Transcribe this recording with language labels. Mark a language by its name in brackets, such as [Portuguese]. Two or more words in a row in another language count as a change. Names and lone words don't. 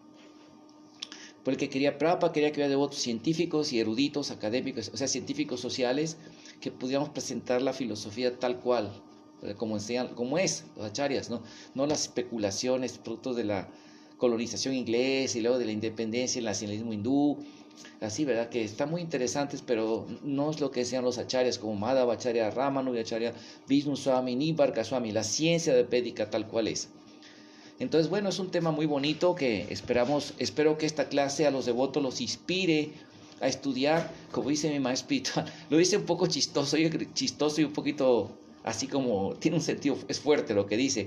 [Spanish] Porque Prabhupada quería que hubiera devotos científicos y eruditos, académicos, o sea, científicos sociales, que pudiéramos presentar la filosofía tal cual, como es, los acharyas, no las especulaciones producto de la colonización inglesa y luego de la independencia, el nacionalismo hindú, así, ¿verdad? Que están muy interesantes, pero no es lo que decían los acharyas, como Madhava Acharya Ramanu y Acharya Vishnu Swami, Nivarka Swami, la ciencia de Védica tal cual es. Entonces, bueno, es un tema muy bonito que espero que esta clase a los devotos los inspire a estudiar, como dice mi maestro espiritual. Lo dice un poco chistoso y un poquito así como, tiene un sentido, es fuerte lo que dice.